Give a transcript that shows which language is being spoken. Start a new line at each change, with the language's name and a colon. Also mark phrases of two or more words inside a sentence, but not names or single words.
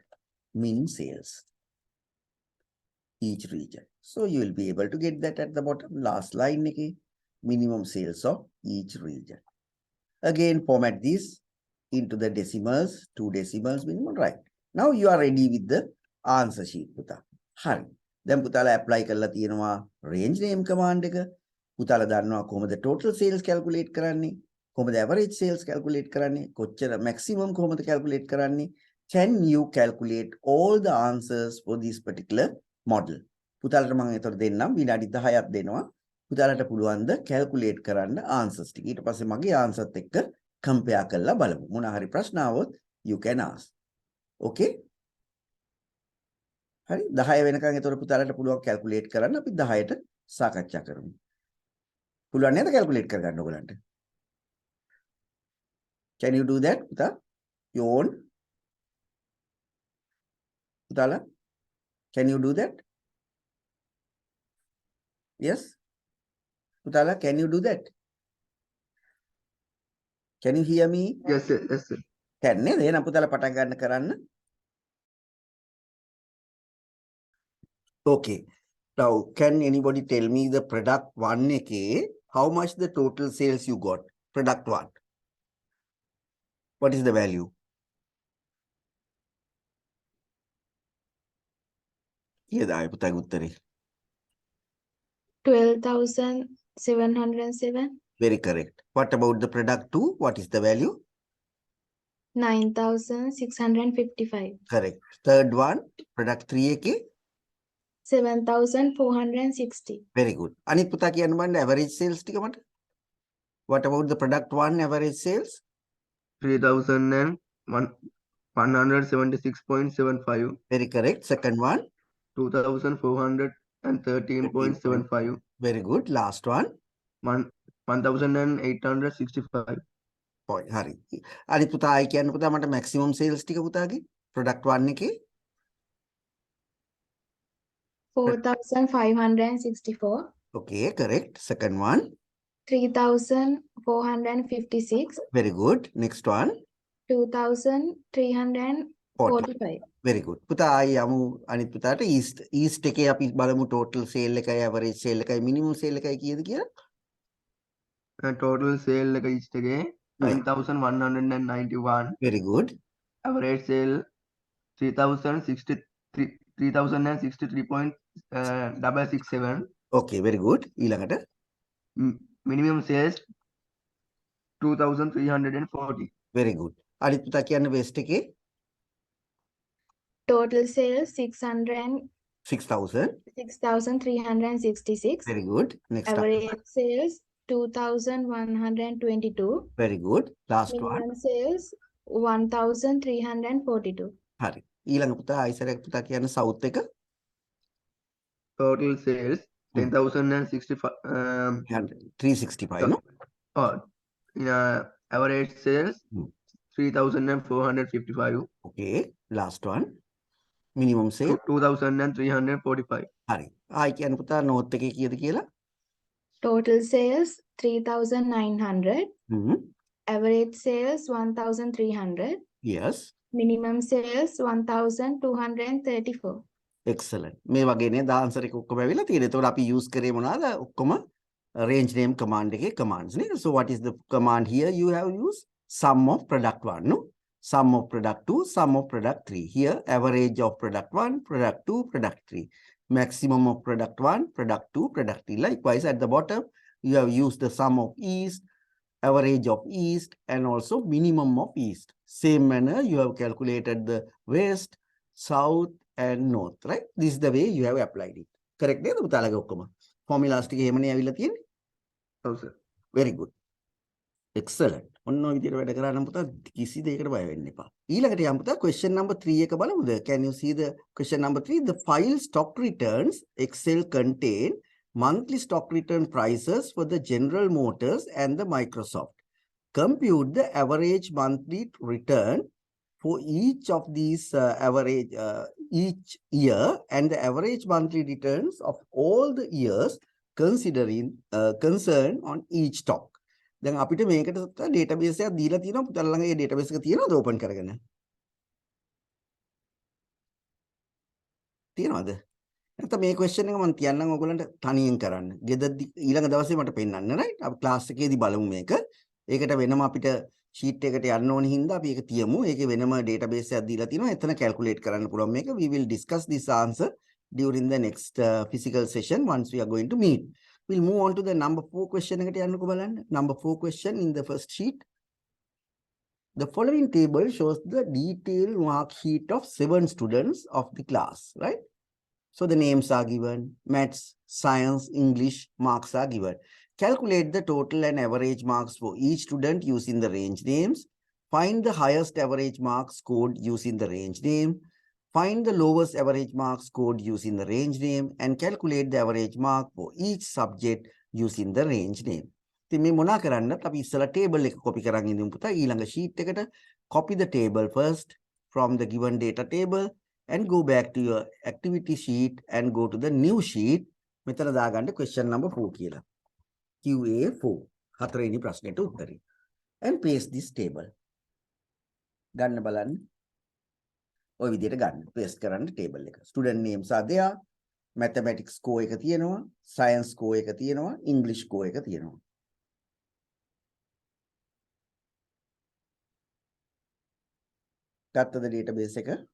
English: Min sales. Each region. So you will be able to get that at the bottom. Last line again. Minimum sales of each region. Again, format this into the decimals, 2 decimals minimum, right? Now you are ready with the answer sheet.
Sinhala: පුතා. හරි. දැන් පුතාලා apply කරලා තියෙනවා
English: range name command
Sinhala: එක. පුතාලා දන්නවා කොහොමද
English: total sales calculate
Sinhala: කරන්නේ? කොහොමද
English: average sales calculate
Sinhala: කරන්නේ? කොච්චර maximum කොහොමද calculate කරන්නේ?
English: Can you calculate all the answers for this particular model?
Sinhala: පුතාලට මම ඒතර දෙන්නම් විනාඩි 10ක් දෙනවා. පුතාලට පුළුවන් ද calculate කරන්න answers ටික. ඊට පස්සේ මගේ answers එක්ක compare කරලා බලමු. මොන හරි ප්‍රශ්න આવොත්
English: you can ask.
Sinhala: Okay? හරි 10 වෙනකන් ඒතර පුතාලට පුළුවන් calculate කරන්න. අපි 10ට සාකච්ඡා කරමු. පුළුවන් නේද calculate කරගන්න ඔයගලන්ට?
English: Can you do that? පුතා? You own? පුතාලා? Can you do that? Yes? Putala, can you do that? Can you hear me? Yes sir. Yes sir.
Sinhala: Can නේද? එහෙනම් පුතාලා පටන් ගන්න කරන්න.
English: Okay. Now, can anybody tell me the product 1 එකේ how much the total sales you got? Product 1. What is the value?
Sinhala: කියද ආයෙ පුතාගේ උත්තරේ?
English: 12,707. Very correct. What about the product 2? What is the value? 9,655. Correct. Third one, product 3 එකේ? 7,460. Very good.
Sinhala: අනිත් පුතා කියන්න බලන්න
English: average sales
Sinhala: ටික මට.
English: What about the product 1 average sales? 3,176.75. Very correct. Second one. 2,413.75. Very good. Last one. 1,865. Point.
Sinhala: හරි. අනිත් පුතා ආයි කියන්න පුතා මට
English: maximum sales
Sinhala: ටික පුතාගේ product 1 එකේ?
English: 4,564. Okay, correct. Second one. 3,456. Very good. Next one. 2,345. Very good.
Sinhala: පුතා ආයි යමු අනිත් පුතාට east එකේ අපි බලමු
English: total sale
Sinhala: එකයි
English: average sale
Sinhala: එකයි
English: minimum sale
Sinhala: එකයි කීයද කියලා?
English: Total sale
Sinhala: එක each එකේ 9,191.
English: Very good. Average sale 3,063.667. Okay, very good. ඊළඟට Minimum sales 2,340. very good.
Sinhala: අනිත් පුතා කියන්න best එකේ
English: Total sales 6,366. 6,000. Very good. Next up. Average sales 2,122. Very good. Last one. Minimum sales 1,342.
Sinhala: හරි. ඊළඟ පුතා ආයිසරයක් පුතා කියන්න south එක
English: Total sales 10,065. 365 no? Average sales Hmm. 3,455. Okay. Last one. Minimum sale 2,345.
Sinhala: හරි. ආයි කියන්න පුතා north එකේ කීයද කියලා?
English: Total sales 3,900. Hmm. Average sales 1,300. Yes. Minimum sales 1,234. Excellent.
Sinhala: මේ වගේ නේද answer එක ඔක්කොම ඇවිල්ලා තියෙන්නේ. එතකොට අපි use කරේ මොනවාද? ඔක්කොම
English: range name command
Sinhala: එකේ commands නේද?
English: So what is the command here you have used? Sum of product 1 no? Sum of product 2, sum of product 3. Here average of product 1, product 2, product 3. Maximum of product 1, product 2, product 3. Likewise at the bottom you have used the sum of east, average of east and also minimum of east. Same manner you have calculated the west, south and north, right? This is the way you have applied it.
Sinhala: Correct නේද පුතාලගේ ඔක්කොම? Formulas ටික එහෙමනේ ඇවිල්ලා තියෙන්නේ.
English: Oh, sir. Very good. Excellent.
Sinhala: ඔන්න ඔය විදිහට වැඩ කරා නම් පුතා කිසි දෙයකට බය වෙන්න එපා. ඊළඟට යමු පුතා
English: question number 3
Sinhala: එක බලමුද?
English: Can you see the question number 3? The file stock returns Excel contain monthly stock return prices for the General Motors and the Microsoft. Compute the average monthly return for each of these average each year and the average monthly returns of all the years considering concern on each stock.
Sinhala: දැන් අපිට මේකට database එකක් දීලා තියෙනවා පුතාලා ළඟ ඒ database එක තියෙනවද open කරගෙන? තියෙනවද? නැත්නම් මේ question එක මම කියන්නම් ඔයගොල්ලන්ට තනියෙන් කරන්න. ගෙදරදී ඊළඟ දවසේ මට පෙන්නන්න right? අපි class එකේදී බලමු මේක. ඒකට වෙනම අපිට sheet එකට යන්න ඕන හින්දා අපි ඒක තියමු. ඒකේ වෙනම database එකක් දීලා තියෙනවා. එතන calculate කරන්න පුළුවන් මේක.
English: We will discuss this answer during the next physical session once we are going to meet. We'll move on to the number 4 question
Sinhala: එකට යන්නකෝ බලන්න.
English: Number 4 question in the first sheet. The following table shows the detailed mark sheet of 7 students of the class, right? So the names are given, maths, science, English, marks are given. Calculate the total and average marks for each student using the range names. Find the highest average marks scored using the range name. Find the lowest average marks scored using the range name and calculate the average mark for each subject using the range name.
Sinhala: ඉතින් මේ මොනා කරන්නත් අපි ඉස්සලා table එක copy කරන් ඉඳිමු පුතා. ඊළඟ sheet එකට
English: copy the table first from the given data table and go back to your activity sheet and go to the new sheet.
Sinhala: මෙතන දාගන්න
English: question number 4
Sinhala: කියලා. QA4 හතරවෙනි ප්‍රශ්නෙට උත්තරේ.
English: And paste this table.
Sinhala: ගන්න බලන්න. ඔය විදිහට ගන්න. paste කරන්න table එක.
English: Student names are there. mathematics score
Sinhala: එක තියෙනවා,
English: science score
Sinhala: එක තියෙනවා,
English: English score
Sinhala: එක තියෙනවා. ගත්තද database එක?